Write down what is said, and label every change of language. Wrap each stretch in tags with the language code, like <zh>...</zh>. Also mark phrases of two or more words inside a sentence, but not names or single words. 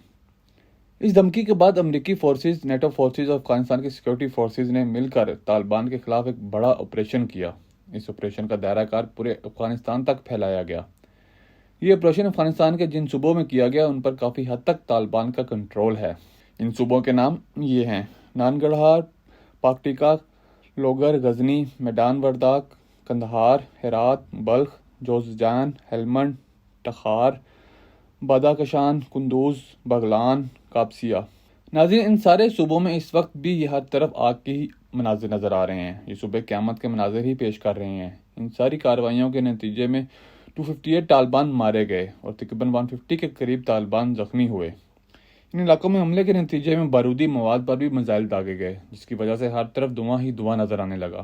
<ur>اس دھمکی کے بعد امریکی فورسز، نیٹو فورسز اور افغانستان کی سیکورٹی فورسز نے مل کر طالبان کے خلاف ایک بڑا آپریشن کیا۔ اس آپریشن کا دائرہ کار پورے افغانستان تک پھیلایا گیا۔ یہ آپریشن افغانستان کے جن صوبوں میں کیا گیا ان پر کافی حد تک طالبان کا کنٹرول ہے۔ ان صوبوں کے نام یہ ہیں: نانگرہار، پاکٹیکا، لوگر، غزنی، میدان ورداک، قندھار، ہرات، بلخ، جوزجان، ہیلمنڈ، تخار، بدخشان، قندوز، بغلان، کاپسیہ۔ ناظرین، ان سارے صوبوں میں اس وقت بھی یہ ہر طرف آگ کے ہی مناظر نظر آ رہے ہیں۔ یہ صوبے قیامت کے مناظر ہی پیش کر رہے ہیں۔ ان ساری کارروائیوں کے نتیجے میں 258 طالبان مارے گئے اور تقریباً 150 کے قریب طالبان زخمی ہوئے۔ ان علاقوں میں حملے کے نتیجے میں بارودی مواد پر بھی میزائل داغے گئے، جس کی وجہ سے ہر طرف دھواں ہی دھواں نظر آنے لگا۔</ur>